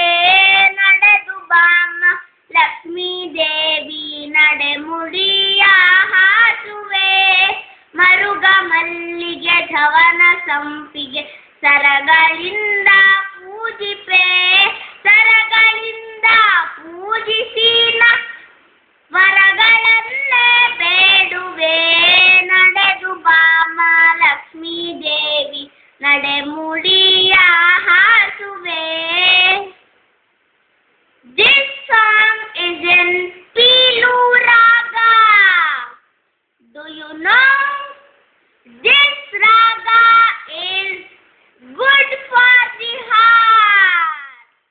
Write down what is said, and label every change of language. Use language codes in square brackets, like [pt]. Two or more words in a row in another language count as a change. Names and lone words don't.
[kn] ನಡೆದು ಬಾಮ ಲಕ್ಷ್ಮೀ ದೇವಿ ನಡೆಮುಡಿಯ ಹಾಸುವೆ, ಮರುಗ ಮಲ್ಲಿಗೆ ಧವನ ಸಂಪಿಗೆ ಸರಗಳಿಂದ ಪೂಜಿಪೆ, ಸರಗಳಿಂದ ಪೂಜಿಸಿನ ವರಗಳನ್ನೇ ಬೇಡುವೆ. ನಡೆದು ಬಾಮ ಲಕ್ಷ್ಮೀ ದೇವಿ ನಡೆಮುಡಿಯ ಹಾಸುವೆ. [en] This song is in Pilu Raga. Do you know? This raga is good for the heart.